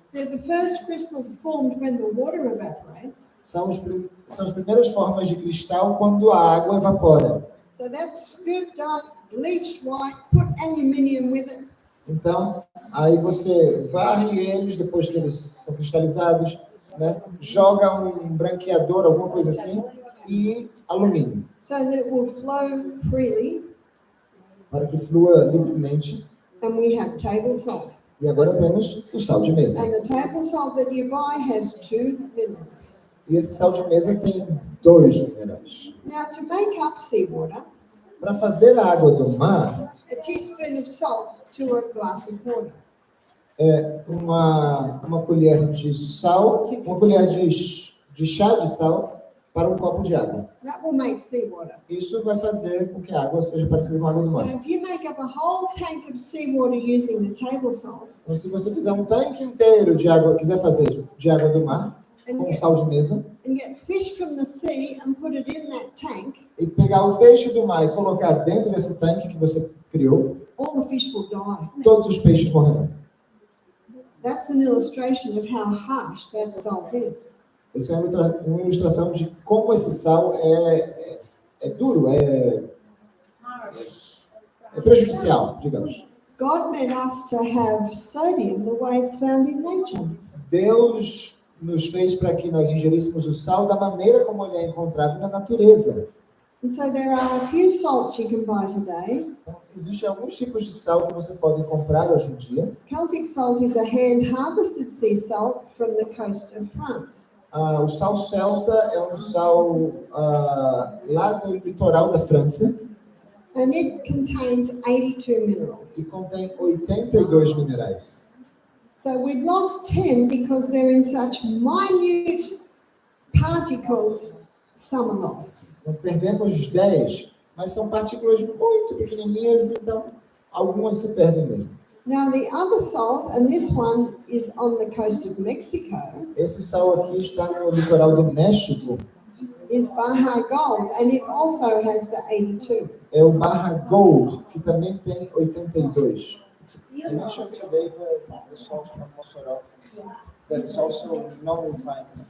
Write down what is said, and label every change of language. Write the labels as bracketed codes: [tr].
[en] they're the first crystals formed when the water evaporates. [pt] são as primeiras formas de cristal quando a água evapora. [en] So that's scooped up, bleached white, put aluminium with it. [pt] Então, aí você varre eles depois que eles são cristalizados, né? Joga um branqueador, alguma coisa assim, e alumínio, [en] So that it will flow freely. [pt] para que flua livremente. [en] And we have table salt. [pt] E agora temos o sal de mesa. [en] And the table salt that you buy has 2 minerals. [pt] E esse sal de mesa tem 2 minerais. [en] Now, to make up seawater, [pt] Para fazer a água do mar, [en] a teaspoon of salt to a glass of water. [pt] é uma colher de sal, uma colher de chá de sal para um copo de água. [en] That will make seawater. [pt] Isso vai fazer com que a água seja parecida com a água do [en] So [pt] mar. [en] if you make up a whole tank of seawater using the table salt [pt] Então, se você fizer um tanque inteiro de água, quiser fazer de água do mar, [en] and [pt] com [en] get, [pt] sal de mesa, [en] and get fish from the sea and put it in that tank, [pt] e pegar o peixe do mar e colocar dentro desse tanque que você criou, [en] all the fish will die. [pt] todos os peixes morrerão. [en] That's an illustration of how harsh that salt is. [pt] Isso é uma ilustração de como esse sal é duro, é prejudicial, digamos. [en] God made us to have sodium the way it's found in nature. [pt] Deus nos fez para que nós ingeríssemos o sal da maneira como ele é encontrado na natureza. [en] And so there are a few salts you can buy today. [pt] Então, existem alguns tipos de sal que você pode comprar hoje em dia. [en] Celtic salt is a hand-harvested sea salt from the coast of France. [pt] O sal celta é um sal lá do litoral da França [en] And it contains 82 minerals. [pt] e contém 82 minerais. [en] So we've lost 10 because they're in such minute particles, some are lost. [pt] Então, perdemos 10, mas são partículas muito pequenininhas, então algumas se perdem mesmo. [en] Now the other salt, and this one is on the coast of Mexico, [pt] Esse sal aqui está no litoral do México, [en] is Baja Gold, and it also has the 82. [pt] é o Barra Gold, que também tem 82. [en] I mentioned today the salt from Mossoró that is also non-refined.